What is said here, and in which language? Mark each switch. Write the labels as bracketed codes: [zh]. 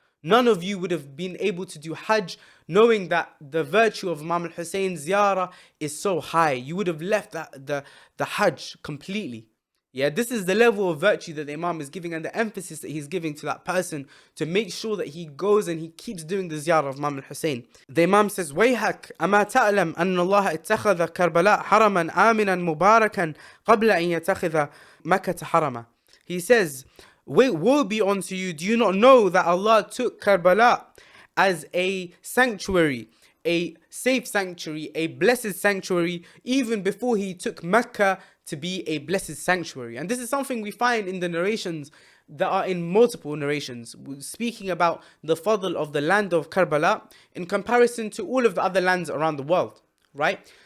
[en] None of you would have been able to do Hajj knowing that the virtue of Imam al-Hussein's ziyarah is so high. You would have left the Hajj completely. Yeah, this is the level of virtue that the Imam is giving and the emphasis that he's giving to that person to make sure that he goes and he keeps doing the ziyarah of Imam al-Hussain. The Imam says, [ar] وَيْحَكْ أَمَا تَعْلَمْ أَنَّ اللَّهَ اتَّخَذَ كَرْبَلَاءَ حَرَمًا آمِنًا مُبَارَكًا قَبْلَ أَن يَتَّخِذَ مَكَّةَ حَرَمًا. [en] He says, woe be unto you, do you not know that Allah took Karbala as a sanctuary, a safe sanctuary, a blessed sanctuary, even before he took Mecca to be a blessed sanctuary? And this is something we find in the narrations that are in multiple narrations, speaking about the fadhil of the land of Karbala in comparison to all of the other lands around the world, right?